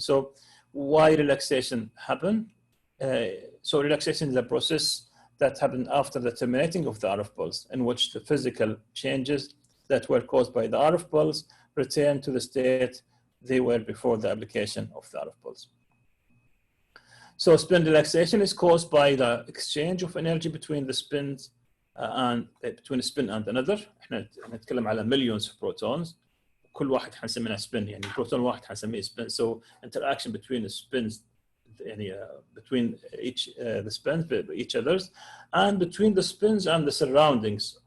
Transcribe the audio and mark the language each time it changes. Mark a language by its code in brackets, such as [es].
[en] So why relaxation happen? So relaxation is a process that happened after the terminating of the RF pulse, in which the physical changes that were caused by the RF pulse return to the state they were before the application of the RF pulse. So spin relaxation is caused by the exchange of energy between the spins and between a spin and another. [ar] احنا نتكلم على [en] millions of protons. [ar] كل واحد حنسميها spin, يعني proton واحد حنسميه spin. [en] So interaction between the spins, يعني between the spins, each others, and between the spins and the surroundings.